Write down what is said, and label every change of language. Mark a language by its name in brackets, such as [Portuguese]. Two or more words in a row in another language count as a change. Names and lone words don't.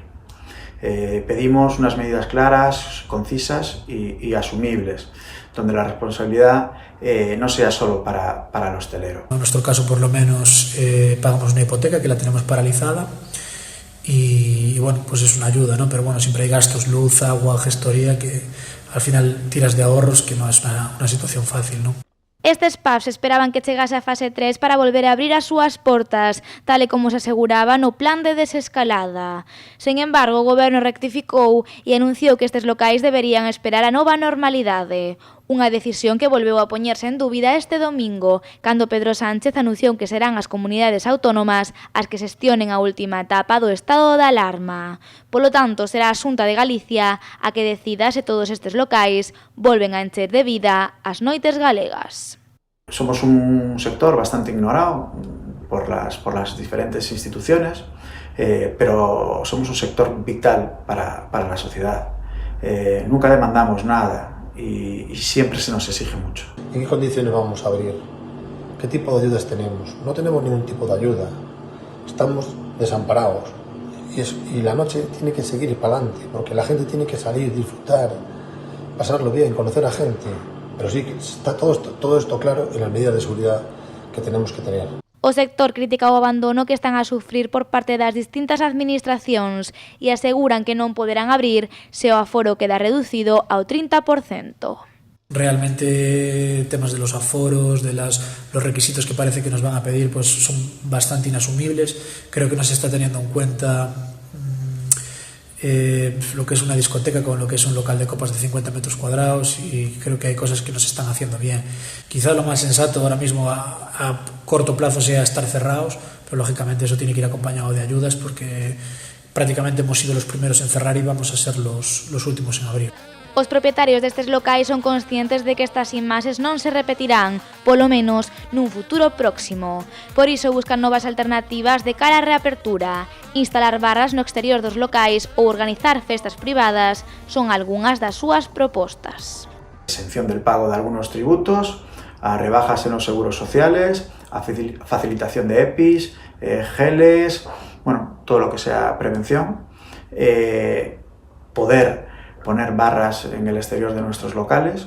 [Spanish] Pedimos unas medidas claras, concisas y asumibles, donde la responsabilidad no sea solo para el hostelero. En nuestro caso, por lo menos, pagamos una hipoteca que la tenemos paralizada y bueno, pues es una ayuda, ¿no? Pero bueno, siempre hay gastos, luz, agua, gestoría, que al final tiras de ahorros, que no es una situación fácil, ¿no? [Galician] Estes pubs esperaban que chegase a fase 3 para volver a abrir as súas portas, tal e como se aseguraba no plan de desescalada. Sen embargo, o goberno rectificou e anunciou que estes locais deberían esperar a nova normalidade. Unha decisión que volveu a poñerse en dúbida este domingo, cando Pedro Sánchez anunciou que serán as comunidades autónomas as que xestionen a última etapa do estado de alarma. Polo tanto, será a Xunta de Galicia a que decida se todos estes locais volven a encher de vida as noites galegas. [Spanish] Somos un sector bastante ignorado por las diferentes instituciones, pero somos un sector vital para la sociedad. Nunca demandamos nada y siempre se nos exige mucho. ¿En qué condiciones vamos a abrir? ¿Qué tipo de ayudas tenemos? No tenemos ningún tipo de ayuda. Estamos desamparados. Y la noche tiene que seguir para adelante, porque la gente tiene que salir, disfrutar, pasarlo bien, conocer a gente. Pero sí, está todo esto claro en las medidas de seguridad que tenemos que tener. [Galician] O sector critica o abandono que están a sufrir por parte das distintas administracións e aseguran que non poderán abrir se o aforo queda reducido ao 30%. [Spanish] Realmente temas de los aforos, los requisitos que parece que nos van a pedir, pues son bastante inasumibles. Creo que no se está teniendo en cuenta lo que es una discoteca con lo que es un local de copas de 50 metros cuadrados, y creo que hay cosas que no se están haciendo bien. Quizá lo más sensato ahora mismo a corto plazo sea estar cerrados, pero lógicamente eso tiene que ir acompañado de ayudas, porque prácticamente hemos sido los primeros en cerrar y vamos a ser los últimos en abrir. [Galician] Os propietarios destes locais son conscientes de que estas imaxes non se repetirán, polo menos nun futuro próximo. Por iso buscan novas alternativas de cara á reapertura. Instalar barras no exterior dos locais ou organizar festas privadas son algunhas das súas propostas. [Spanish] Exención del pago de algunos tributos, a rebajas en los seguros sociales, a facilitación de EPIs, geles, bueno, todo lo que sea prevención, poder poner barras en el exterior de nuestros locales.